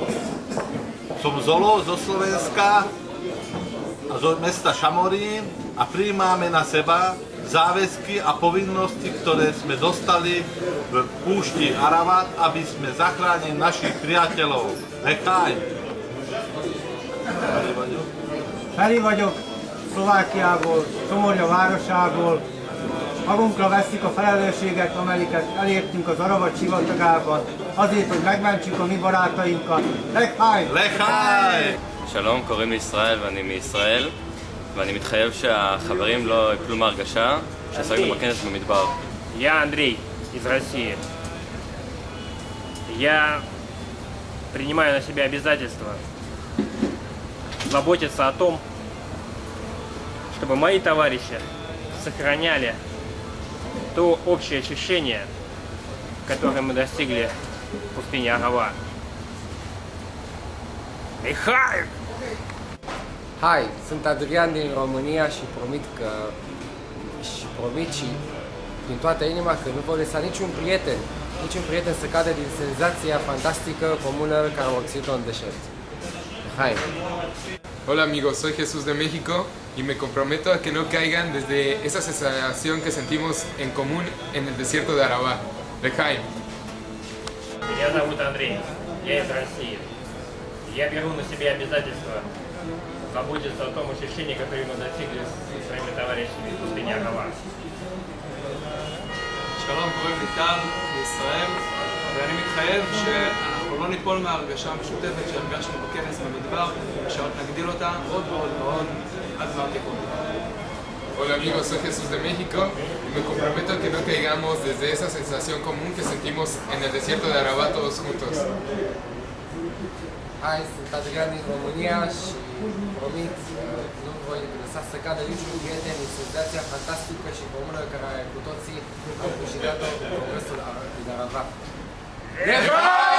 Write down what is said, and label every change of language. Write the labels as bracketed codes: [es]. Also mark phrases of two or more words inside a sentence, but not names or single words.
[sk] Som Zolo zo Slovenska, zo mesta Šamorín a prijímáme na seba záväzky a povinnosti, ktoré sme dostali v púšti Aravat, aby sme zachránili našich priateľov. Nechaj! [hu] Feri vagyok, Szlovákiából, Somoria városából. Magunkra vesszük a felelősséget, amelyiket elértünk az Aravat sivatagában, azért, hogy megmentsük a mi barátainkat. Lechaj! Lechaj! [he] שלום, קוראים לי ישראל ואני מישראל, ואני מתחייב שהחברים לא יפלו מהרגשה שעסקנו בכנס במדבר. [ru] Я Андрей из России. Я принимаю на себя обязательство заботиться о том, чтобы мои товарищи сохраняли то общее ощущение, которое мы достигли в пустыне Арава. Лихай! [ro] Hai, sunt Adrian din România și promit și din toată inima că nu vor lăsa niciun prieten să cadă din senzația fantastică comună care am obținut-o în deșert. Hai! [es] Hola amigos, soy Jesús de México y me comprometo a que no caigan desde esa sensación que sentimos en común en el desierto de Arabá. Lejaim. [ru] Меня зовут Андрей, я из России. Я беру на себя обязательство заботиться о том ощущении, которое мы достигли со своими товарищами в пустыне Арава. [he] שלום, קוראים לי טל מישראל, ואני מתחייב שאנחנו לא ניפול מההרגשה המשותפת שהרגשנו בכנס במדבר, ושעוד נגדיל אותה עוד ועוד ועוד עד גמר תיקון. [es] Hola amigos, soy Jesús de México y me comprometo a que no caigamos desde esa sensación común que sentimos en el desierto de Arabá todos juntos. [ro] Hai, sunt Adrian din România și promit că nu voi lăsa să cadă niciun prieten din senzația fantastică și comună care cu toții am câștigat-o în progresul din Arava.